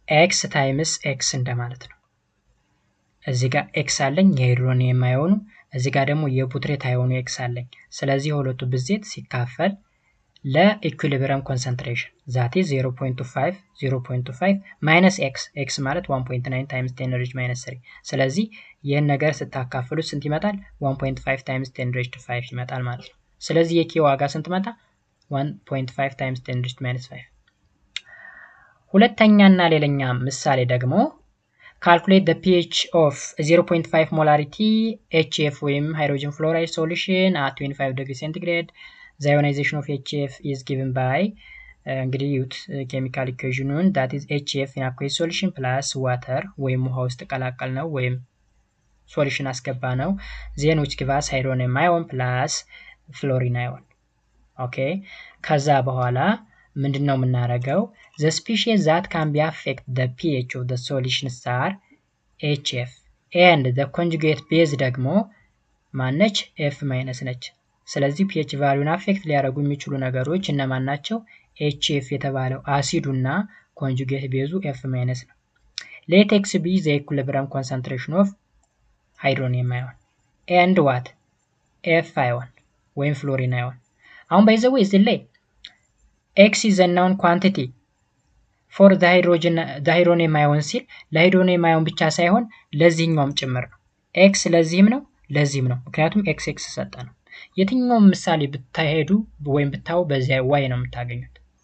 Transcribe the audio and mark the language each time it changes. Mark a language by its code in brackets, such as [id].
[am] x ታይምስ x እንደማለት ነው። እዚህ ጋር x አለኝ የሃይድሮኒየም አዮኑ፣ እዚህ ጋር ደግሞ የፑትሬት አዮኑ x አለኝ። ስለዚህ ሁለቱ ብዜት ሲካፈል ለኢኩሊብሪየም ኮንሰንትሬሽን [en] that is 0.5 minus x ማለት 1.9 times 10 raised to minus 3 [am] ስለዚህ ይሄን ነገር ስታካፍሉት ስንት ይመጣል? 1.5 times 10 raised to 5 ይመጣል ማለት ነው። ስለዚህ የk ዋጋ ስንት መጣ? [en] 1.5 times 10 raised to minus 5። [am] ሁለተኛና ሌላኛ ምሳሌ ደግሞ [en] calculate the pH of 0.5 molarity HF ወይም hydrogen fluoride solution at 25 degrees centigrade. The ionization of HF is given by [am] እንግዲህ ዩት ኬሚካል ኢኩዌሽኑን [en] that is HF in aqueous solution plus water [am] ወይም ውሃ ውስጥ ቀላቀል ነው ወይም ሶሉሽን አስገባ ነው [en] then which give us hydronium ion plus fluorine ion። ኦኬ ከዛ በኋላ ምንድነው የምናደርገው? the species that can be affect the pH of the solutions are HF and the conjugate base [am] ደግሞ ማነች? F- ነች። ስለዚህ pH ቫልዩን አፌክት ሊያደርጉ የሚችሉ ነገሮች እነማን ናቸው? [en] HF [am] የተባለው አሲዱና ኮንጁጌት ቤዙ F- ነው። [en] Let X be the equilibrium concentration of hydronium ion and what? [am] F ion ወይም fluorine ion። አሁን by the way እዚህ ላይ [en] X is a known quantity for the hydronium ion [am] ሲል ለሃይድሮኒየም አዮን ብቻ ሳይሆን ለዚህኛውም ጭምር ነው። X ለዚህም ነው ለዚህም ነው። ምክንያቱም X ሰጠ ነው። የትኛውም ምሳሌ ብታሄዱ ወይም ብታው በዚያ y ነው የምታገኙት።